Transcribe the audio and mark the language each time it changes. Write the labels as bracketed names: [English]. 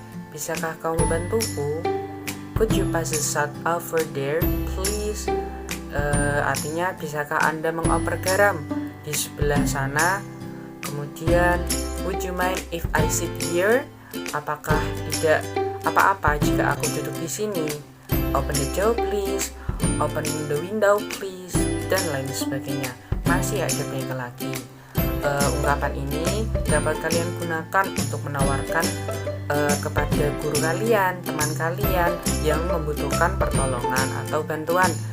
[Indonesian] Bisakah kau membantuku? [English] Could you pass the salt over there, please? [Indonesian] Artinya bisakah Anda mengoper garam di sebelah sana? [English] Kemudian, would you mind if I sit here? [Indonesian] Apakah tidak apa-apa jika aku duduk di sini? [English] Open the door please, open the window please, [Indonesian] dan lain sebagainya. Masih ada banyak lagi. Ungkapan ini dapat kalian gunakan untuk menawarkan kepada guru kalian, teman kalian yang membutuhkan pertolongan atau bantuan.